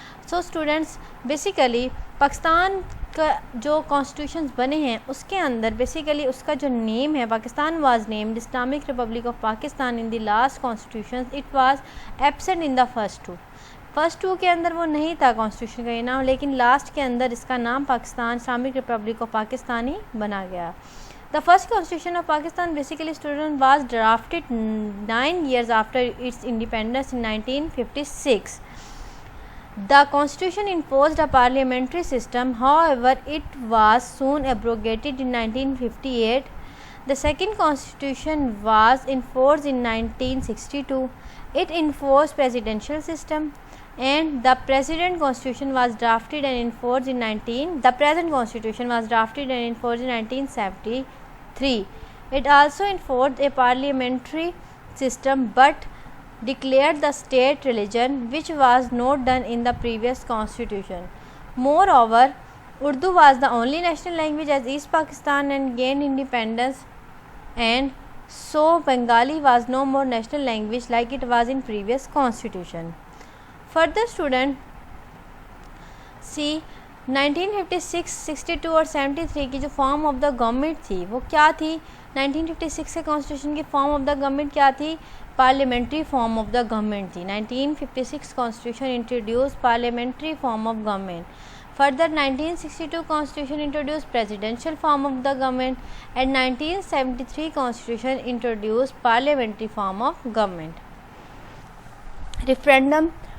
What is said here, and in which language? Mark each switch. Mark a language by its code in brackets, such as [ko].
[ur] So students basically Pakistan کا جو کانسٹیٹیوشنز بنے ہیں اس کے اندر بیسیکلی اس کا جو نیم ہے، [en] Pakistan was named Islamic Republic of Pakistan in the last constitutions it was absent in the first two [ur] کے اندر وہ نہیں تھا کانسٹیٹیوشن کا یہ نام، لیکن لاسٹ کے اندر اس کا نام Pakistan Islamic republic of Pakistan ہی بنا گیا. [en] The first constitution of Pakistan basically student was drafted 9 years after its independence in 1956. The constitution imposed a parliamentary system, however it was soon abrogated in 1958. The second constitution was enforced in 1962. It enforced presidential system. And the present constitution was drafted and enforced in 1973. It also enforced a parliamentary system but declared the state religion, which was not done in the previous constitution. Moreover, Urdu was the only national language as East Pakistan and gained independence, and so Bengali was no more national language like it was in previous constitution. Further student see [ur] 1956, 62 اور 73 کی جو form of the government تھی وہ کیا تھی؟ 1956 کے constitution کی form of the government کیا تھی؟ Parliamentary form of the government تھی. [en] 1956 constitution introduced parliamentary form of government. Further 1962 constitution introduced presidential form of the government and 1973 constitution introduced parliamentary form of government. Referendum.